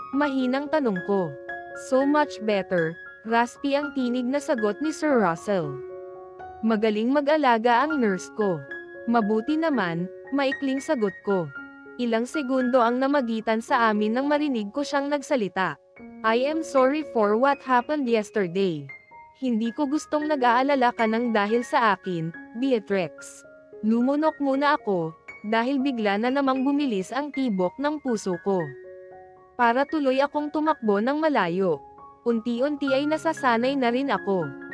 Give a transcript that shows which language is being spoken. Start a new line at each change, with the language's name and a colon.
Filipino: Mahinang tanong ko.
English: So much better.
Filipino: Raspy ang tinig na sagot ni Sir Russell. Magaling mag-alaga ang nurse ko. Mabuti naman, maikling sagot ko. Ilang segundo ang namagitan sa amin nang marinig ko siyang nagsalita.
English: I am sorry for what happened yesterday.
Filipino: Hindi ko gustong nag-aalala ka ng dahil sa akin, Beatrix. Lumunok muna ako, dahil bigla na namang bumilis ang tibok ng puso ko. Para tuloy akong tumakbo ng malayo. Unti-unti ay nasasanay na rin ako.